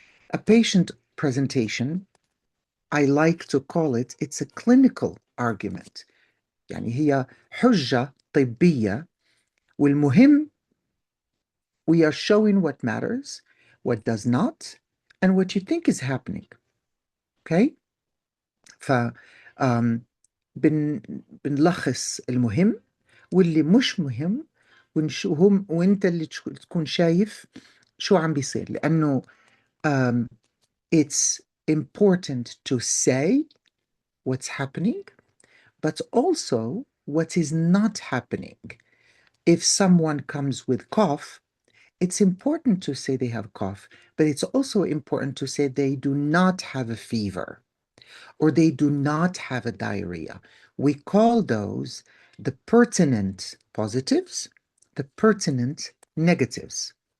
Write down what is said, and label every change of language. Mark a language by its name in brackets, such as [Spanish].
[English] A patient presentation, I like to call it, it's a clinical argument. [Arabic] يعني هي حجة طبية والمهم [English] we are showing what matters, what does not, and what you think is happening. Okay? [Arabic] ف um, بنلخص المهم واللي مش مهم ونشوهم وانت اللي تكون شايف شو عم بيصير لأنه um, [English] it's important to say what's happening but also what is not happening. If someone comes with cough, it's important to say they have cough, but it's also important to say they do not have a fever or they do not have a diarrhea. We call those the pertinent positives, the pertinent negatives.